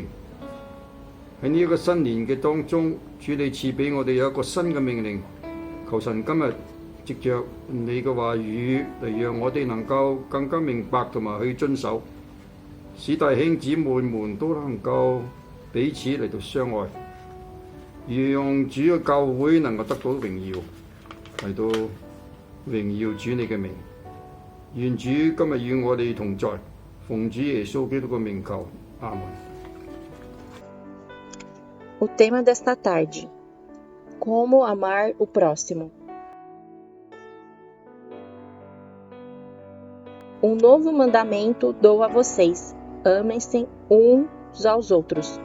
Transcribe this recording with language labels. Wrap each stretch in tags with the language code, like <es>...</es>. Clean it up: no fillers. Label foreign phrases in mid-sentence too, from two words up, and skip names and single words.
<yue>喺呢一個新年嘅當中，主你賜俾我哋有一個新嘅命令，求神今日藉着你嘅話語嚟讓我哋能夠更加明白同埋去遵守，使弟兄姊妹們都能夠彼此嚟到相愛，讓主嘅教會能夠得到榮耀，嚟到榮耀主你嘅名。願主今日與我哋同在，奉主耶穌基督嘅名求，阿門。</yue> <pt>O tema desta tarde: Como amar o próximo. Novo mandamento dou a vocês: amem-se uns aos outros.</pt>